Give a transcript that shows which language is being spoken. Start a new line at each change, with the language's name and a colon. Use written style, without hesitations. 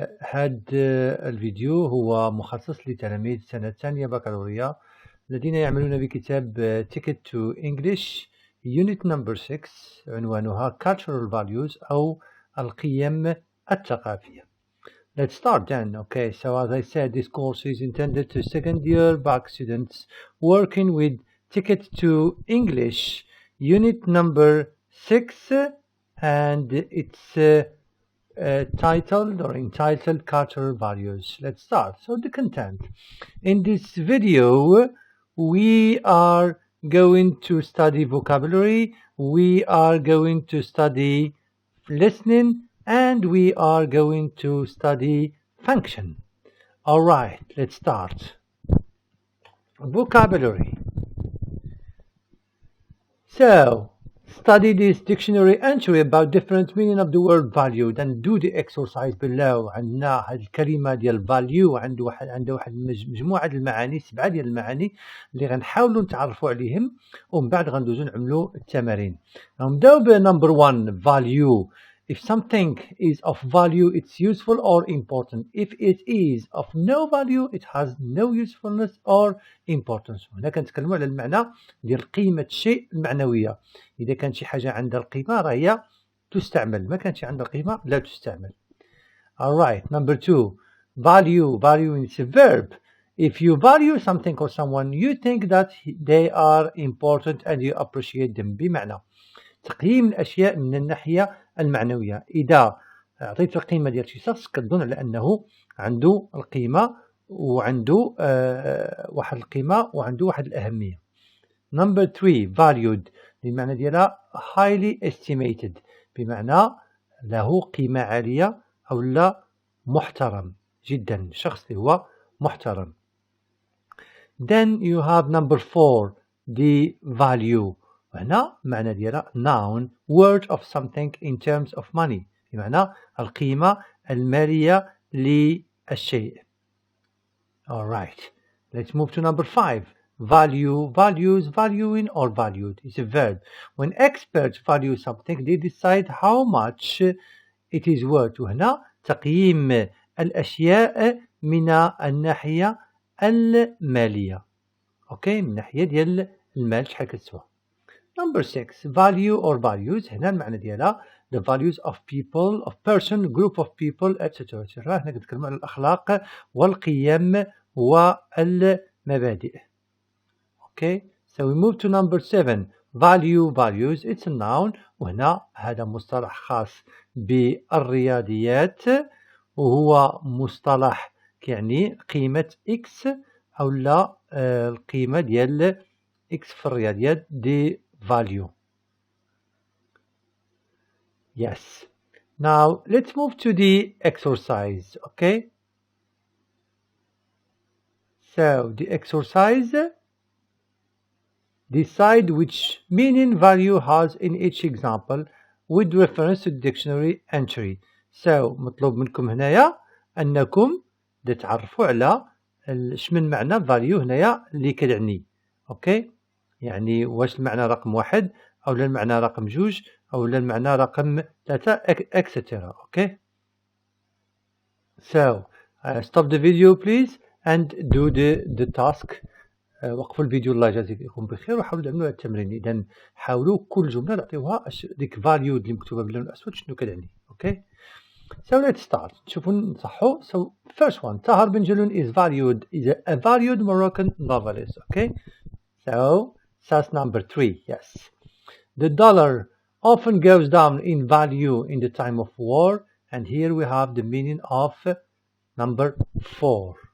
Arabic: هذا الفيديو هو مخصص لتلاميذ سنة ثانية بكالوريا الذين يعملون بكتاب Ticket to English Unit number 6 عنوانها Cultural Values أو القيم الثقافية.
English: Let's start then. Okay, so as I said, this course is intended to second year back students working with Ticket to English Unit number 6 and it's titled or entitled Cultural Values. Let's start. So the content. In this video, we are going to study vocabulary, we are going to study listening, and we are going to study function. All right, let's start. Vocabulary. So, study this dictionary entry about different meaning of the word valued and do the exercise below.
Arabic: عندنا هاد الكلمة ديال value عنده واحد مجموعة المعاني 7 ديال المعاني اللي غنحاولوا نتعرفوا عليهم ومن بعد غندوزو نعملوا التمارين. نبداو ب
English: number 1 value. If something is of value, it's useful or important. If it is of no value, it has no usefulness or importance.
Arabic: هنا كنتكلموا على المعنى ديال قيمة الشيء المعنوية. إذا كانت شي حاجة عندها القيمة راه هي تستعمل، ما كانتش عندها القيمة لا تستعمل.
English: Alright, number 2. Value. Value is a verb. If you value something or someone, you think that they are important and you appreciate them.
Arabic: بمعنى تقييم الأشياء من الناحية المعنوية. إذا أعطيت القيمة ديال شي شخص كتظن على أنه عنده القيمة وعنده واحد القيمة وعنده واحد الأهمية.
English: Number 3. Valued.
Arabic: المعنى ديالها
English: highly estimated
Arabic: بمعنى له قيمة عالية أو لا محترم جدا، شخص اللي هو محترم.
English: Then you have number 4. The value.
Arabic: هنا معنى ديالها
English: noun word of something in terms of money
Arabic: بمعنى القيمة المالية للشيء.
English: Alright, let's move to number 5. Value, values, valuing or valued is a verb. When experts value something, they decide how much it is worth.
Arabic: وهنا تقييم الأشياء من الناحية المالية. أوكي، من ناحية ديال المال شحال كتسوى.
English: Number 6. Value or values.
Arabic: هنا المعنى ديالها
English: the values of people, of person, group of people, etc.
Arabic: هنا كنتكلم على الأخلاق والقيم والمبادئ.
English: Okay, so we move to number 7. Value, values. It's a noun.
Arabic: وهنا هذا مصطلح خاص بالرياضيات وهو مصطلح يعني قيمة X أو لا القيمة ديال X في الرياضيات دي value.
English: Yes. Now let's move to the exercise. Okay. So the exercise, decide which meaning value has in each example with reference to the dictionary entry.
Arabic: So مطلوب منكم هنايا أنكم تتعرفوا على شمن معنى value هنايا اللي كتعني. اوكي، يعني واش المعنى رقم 1 أو لا المعنى رقم 2 أو لا المعنى رقم 3 etc.
English: Okay, so stop the video please and do the task.
Arabic: وقفوا الفيديو الله يجازيكم بخير وحاولوا تعملوا التمرين. إذا حاولوا كل جملة تعطيوها ديك valued اللي مكتوبة باللون الأسود شنو كتعني.
English: Okay, so let's start.
Arabic: شوفوا نصحوا.
English: So first one, Tahar Ben Jelloun is a valued Moroccan novelist. Okay, so that's number 3. Yes. The dollar often goes down in value in the time of war, and here we have the meaning of number 4.